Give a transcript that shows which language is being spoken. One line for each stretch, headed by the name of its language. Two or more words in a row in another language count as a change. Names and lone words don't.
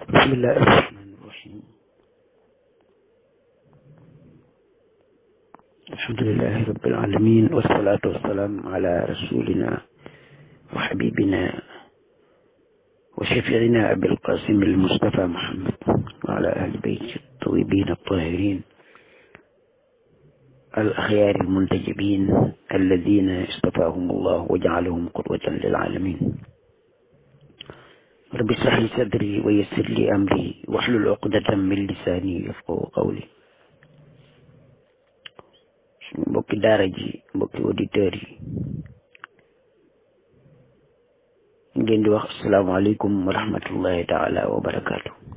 Arabic: بسم الله الرحمن الرحيم الحمد لله رب العالمين والصلاة والسلام على رسولنا وحبيبنا وشفيعنا أبي القاسم المصطفى محمد وعلى أهل بيته الطيبين الطاهرين الأخيار المنتجبين الذين اصطفاهم الله وجعلهم قدوة للعالمين. رب اشرح لي صدري ويسر لي أمري واحلل عقدة من لساني يفقهوا قولي.
Wolof: suñu mbokki daara ji mbokki auditeurs yi ngeen di wax
Arabic: السلام عليكم ورحمة الله تعالى وبركاته.